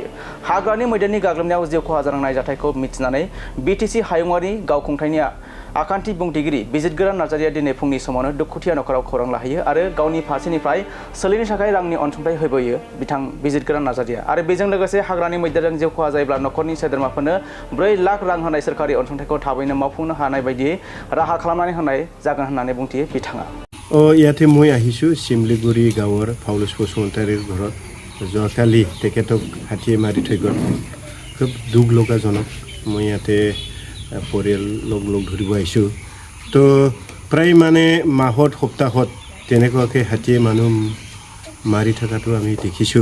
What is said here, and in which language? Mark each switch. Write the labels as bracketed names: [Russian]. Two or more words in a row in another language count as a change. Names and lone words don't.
[Bodo] हाग्रानि मैदेरनि गाग्लोबनायाव जिउ खहा जानांनाय जाथायखौ मिथिनानै बिटिसि हायुङारि गावखुंथायनि आखान्थि बुंथिगिरि बिजितगोरा नार्जारिया दिनै फुंनि समावनो दुखुथिया नखराव खौरां लाहैयो आरो गावनि फारसेनिफ्राय सोलिनो थाखाय रांनि अनसुंथाइ होबोयो बिथां बिजितगोरा नार्जारिया। आरो बेजों लोगोसे हाग्रानि मैदेरजों जिउ खहा जायोब्ला नखरनि सोद्रोमाफोरनो 4 लाख रां होनाय सोरखारि अनसुंथाइखौ थाबैनो मावफुंनो हानाय बायदियै राहा खालामनानै होनाय जागोन होननानै बुंथियो बिथाङा। [Assamese] ইয়াতে মই আহিছোঁ শিমলিগুৰি গাঁৱৰ পাউলুস বসুমতাৰীৰ ঘৰত। যোৱাকালি তেখেতক হাতীয়ে মাৰি থৈ গ'ল। খুব দুখ লগাজনক। মই ইয়াতে পৰিয়াল লগ ধৰিব আহিছোঁ। তো প্ৰায় মানে মাহত সপ্তাহত তেনেকুৱাকৈ হাতীয়ে মানুহ মাৰি থকাটো আমি দেখিছোঁ।